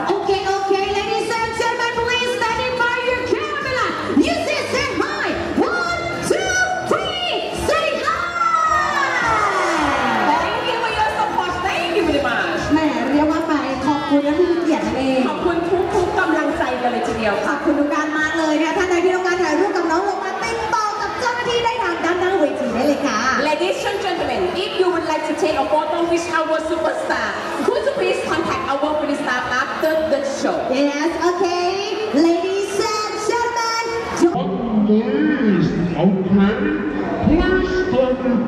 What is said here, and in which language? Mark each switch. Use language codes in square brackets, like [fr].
[en] Okay, okay, ladies and gentlemen, please stand in by your camera. You say say hi. 1, 2, 3, say hi. Thank you for your support. Thank you very much. [th] แหมเรียกว่าไปขอบคุณและผู้มีเกียรตินั่นเอง ขอบคุณทุกๆกำลังใจกันเลยทีเดียว ข ค่ะ อบคุณทุกการมากเลยนะคะท่านใดที่ต้องการถ่ายรูปกับน้องลงมาติดต่อกับเจ้าหน้าที่ได้ทางด้านหน้าเวทีได้เลยค่ะ [en] Ladies and gentlemen, if you would like to take a photo with our superstar, could you please contact our police staff after the show? Yes, okay, ladies and gentlemen, Please, okay? Please come in.